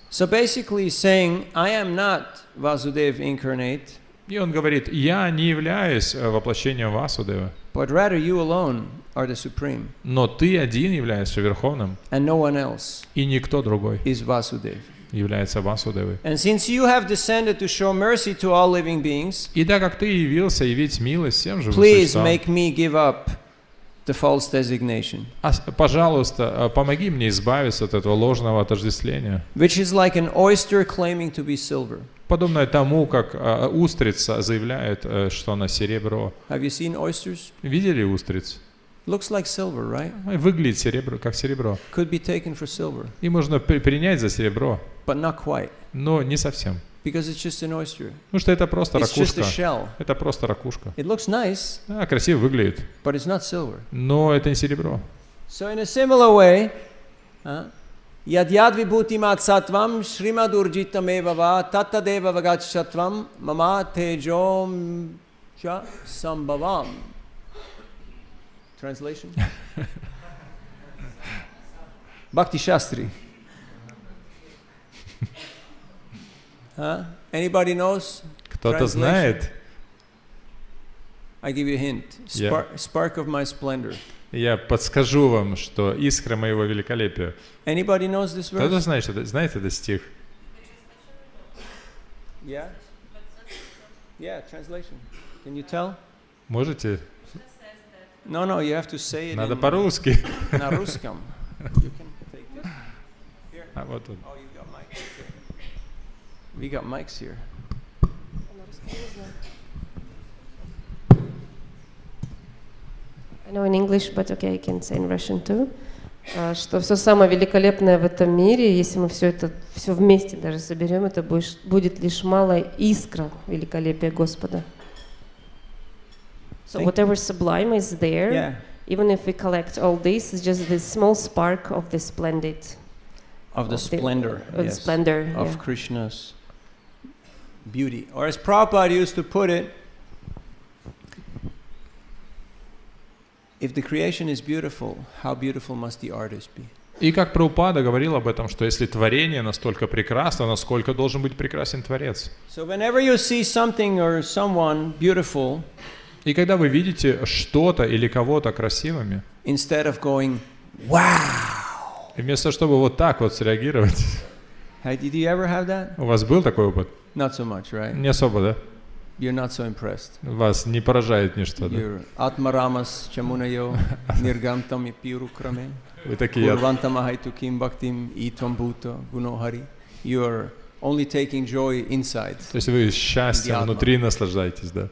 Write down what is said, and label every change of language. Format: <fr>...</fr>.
<en>So basically saying, I am not Vasudeva incarnate.</en> <ru>И он говорит, я не являюсь воплощением Васудева,</ru> <en>but rather you alone are the supreme.</en> <ru>Но ты один являешься верховным,</ru> <en>and no one else</en> <ru>и никто другой</ru> <en>is Vasudeva.</en> <ru>Является Васудевой.</ru> <en>And since you have descended to show mercy to all living beings,</en> <ru>и так как ты явился явить милость всем живым</ru> <en>please</en> <ru>существам,</ru> <en>make me give up the false designation.</en> <ru>Пожалуйста, помоги мне избавиться от этого ложного отождествления.</ru> <en>Which is like an oyster claiming to be silver.</en> <ru>Подобное тому, как устрица заявляет, что она серебро.</ru> <en>Have you seen oysters?</en> <ru>Видели устриц?</ru> <en>Looks like silver, right?</en> <ru>Выглядит серебро, как серебро.</ru> <en>Could be taken for silver.</en> <ru>И можно принять за серебро.</ru> <en>But not quite.</en> <ru>Но не совсем.</ru> <en>Because it's just an oyster.</en> <ru>Потому что это просто</ru> <en>It's just a</en> <ru>ракушка.</ru> <en>shell.</en> <ru>Это просто ракушка.</ru> <en>It looks nice.</en> <ru>Красиво выглядит.</ru> <en>But it's not silver.</en> <ru>Но это не серебро.</ru> <en>So in a similar way,</en> <sa>Yad vibhutimat sattvam Shrimad urjitameva va tattadeva vagachatvam mama tejom cha sambhavam.</sa> <en>Translation? Bhakti Shastri. Anybody knows?</en> <ru>Кто-то знает?</ru> <en>I give you a hint. Spark of my splendor.</en> <ru>Я подскажу вам, что искра моего великолепия.</ru> <en>Anybody knows this verse?</en> <ru>Кто-то знает этот стих?</ru> <en>Yeah? Yeah, translation. Can you tell?</en> <ru>Можете?</ru> <en>No, you have to say it.</en> <ru>Надо по-русски. На русском.</ru> <en>You can take this. Here.</en> <ru>Вот он.</ru> <en>Oh, you got mics. We got mics here. I know in English, but okay, I can say in Russian too.</en> <ru>Что все самое великолепное в этом мире, если мы все это все вместе даже соберем, это будет лишь малая искра великолепия Господа.</ru> <en>So whatever sublime is there, even if we collect all this, it's just this small spark of the splendid. Of the splendor. Of the splendor. Of Krishna's beauty. Or as Prabhupada used to put it, if the creation is beautiful, how beautiful must the artist be?</en> <ru>И как Прабхупада говорил об этом, что если творение настолько прекрасно, насколько должен быть прекрасен Творец.</ru> <en>So whenever you see something or someone beautiful,</en> <ru>и когда вы видите что-то или кого-то красивыми,</ru> <en>instead of going, wow,</en> <ru>и вместо чтобы вот так вот среагировать,</ru> <en>did you ever have that?</en> <ru>У вас был такой опыт?</ru> <en>Not so much, right?</en> <ru>Не особо, да?</ru> <en>You're not so impressed.</en> <ru>Вас не поражает ничто, да?</ru> <en>You're</en> <sa>atmaramas chamunayo nirgamtam pirukrame.</sa> <ru>Вы такие...</ru> <sa>Kurvantamahaitukим bhaktim itvam bhuta gunohari.</sa> <en>You're only taking joy inside.</en> <ru>То есть вы счастьем внутри наслаждаетесь, да?</ru>